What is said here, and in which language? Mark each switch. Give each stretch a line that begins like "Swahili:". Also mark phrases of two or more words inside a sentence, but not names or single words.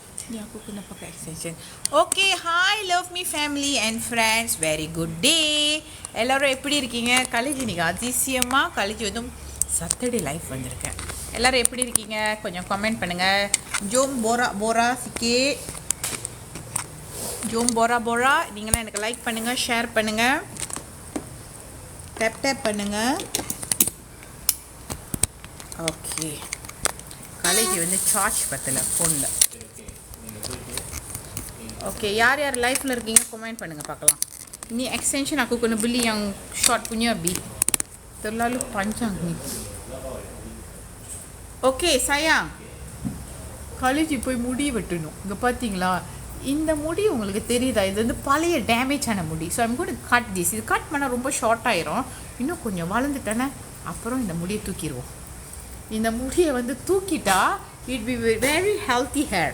Malay: Ni aku kena pakai extension.
English: Okay, hi love me family and friends. Very good day.
Tamil: எல்லாரும் எப்படி இருக்கீங்க? காலேஜ் இன்னைக்கு அதிசயமா காலேஜ் வந்து
English: Saturday live
Tamil: வந்திருக்கேன். எல்லாரும் எப்படி இருக்கீங்க? கொஞ்சம் கமெண்ட் பண்ணுங்க.
Malay: jom borak borak sikit jom borak borak
Tamil: நீங்களாம் எனக்கு லைக் பண்ணுங்க, ஷேர் பண்ணுங்க, டேப் பண்ணுங்க. ஓகே, காலேஜ் வந்து சார்ஜ் பத்தல ஃபோனில். Oke, யார் லைஃப்பில் இருக்கீங்க கமெண்ட் பண்ணுங்கள் பார்க்கலாம்.
Malay: Ini extension aku kena beli yang short punya B. Terlalu panjang ni. Okay, sayang.
Tamil: காலேஜ் போய் முடி வெட்டணும். இங்கே பார்த்தீங்களா, இந்த முடி உங்களுக்கு தெரியுதா? இது வந்து பழைய டேமேஜ் ஆன முடி.
English: so I'm going to cut this.
Tamil: இது கட் பண்ணால் ரொம்ப ஷார்ட் ஆயிரும். இன்னும் கொஞ்சம் வளர்ந்துட்டேனே அப்புறம் இந்த முடியை தூக்கிடுவோம். இந்த முடியை வந்து தூக்கிட்டா
English: it be very healthy hair.